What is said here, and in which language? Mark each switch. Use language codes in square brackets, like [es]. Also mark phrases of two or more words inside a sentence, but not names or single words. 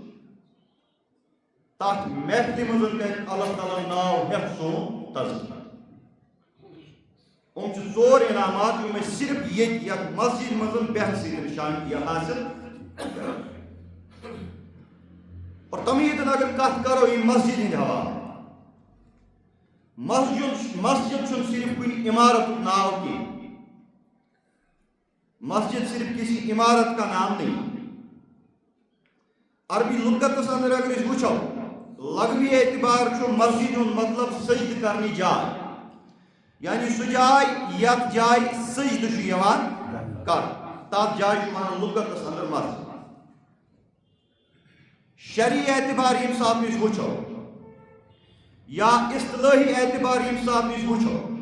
[ks] تتھ محفلہِ منٛز کرِ اللہ تعالیٰ ناو ہٮ۪تھ سون تذکرٕ یِم چھِ ژور انعامات یِم أسۍ صرف ییٚتہِ یتھ مسجد منٛز بیٚہنہٕ سۭتۍ شان حٲصِل اور تمہیٖدن اگر کتھ کرو یہِ مسجد ہٕنٛدِ حوالہٕ مسجد چھُنہٕ صرف کُنہِ عمارتُک ناو کینٛہہ [ur] مسجد صرف کسی عمارت کا نام نہیں [ks] عربی لغتس اندر اگر اس وچھو لغوی اعتبار چھُ مسجد ہُنٛد مطلب سجدٕ کرنٕچ جاے یعنی سُہ جاے یتھ جایہِ سجدٕ چھُ یِوان کرنہٕ تتھ جایہِ چھُ ونان لغتس اندر مسجد شرعی اعتبار ییٚمہِ ساتہٕ أسۍ وٕچھو یا اصطلاحی اعتبار ییٚمہِ ساتہٕ أسۍ وٕچھو